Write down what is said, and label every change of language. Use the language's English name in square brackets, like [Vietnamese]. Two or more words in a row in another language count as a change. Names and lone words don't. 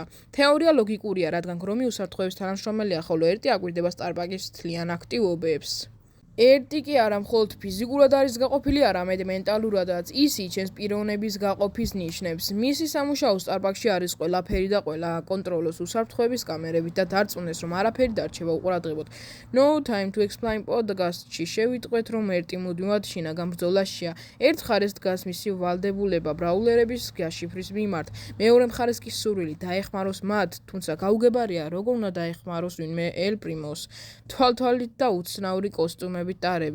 [Georgian] თეორია ლოგიკურია, რადგან გრომი უსაფრთხოების თანამშრომელია, ხოლო ერთი აკვირდება Star Park-ის მთლიან აქტივობებს. ერთი კი არა მხოლოდ ფიზიკურად არის გაყოფილი, არამედ მენტალურადაც. ის იჩენს პიროვნების გაყოფის ნიშნებს. მისი სამუშაო Star Park-ში არის ყველაფერი და ყველა აკონტროლოს უსაფრთხოების კამერებით და დარწმუნდეს, რომ არაფერი დარჩება უყურადღებოდ. No Time to Explain podcast-ში შევიტყვეთ, რომ ერთი მუდმივად შინაგან ბრძოლაშია. ერთ მხარეს დგას მისი ვალდებულება ბრაულერების გაშიფვრის მიმართ, მეორე მხარეს კი სურვილი დაეხმაროს მათ, თუმცა გაუგებარია, როგორ უნდა დაეხმაროს ვინმე ელ პრიმოს. თვალთვალით და უცნაური კოსტუმებით ტარების.